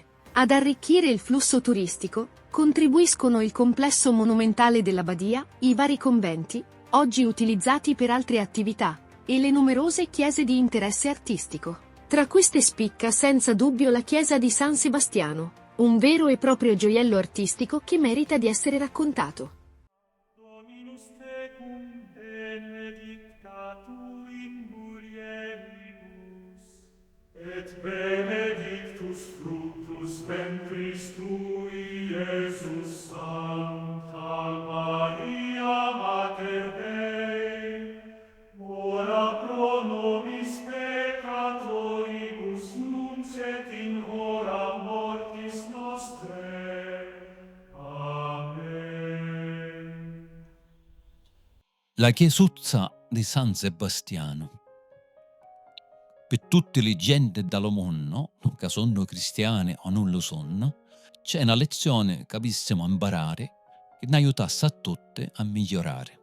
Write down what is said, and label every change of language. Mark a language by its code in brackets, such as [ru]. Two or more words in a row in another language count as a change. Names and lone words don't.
[it] Ad arricchire il flusso turistico contribuiscono il complesso monumentale della Badia, i vari conventi, oggi utilizzati per altre attività, e le numerose chiese di interesse artistico. Tra queste spicca senza dubbio la chiesa di San Sebastiano, un vero e proprio gioiello artistico che merita di essere raccontato. [la] Dominus tecum benedicta tu in mulieribus, et benedictus fructus ventris tui, Iesus, Sancta Maria Mater Dei, ora pro nobis peccatoribus nunc et in hora mortis nostre. Amen. [it] La chiesuzza di San Sebastiano. Per tutte le gente del mondo, che sono cristiane o non lo sono, c'è una lezione che possiamo imparare che ne aiutasse a tutte a migliorare.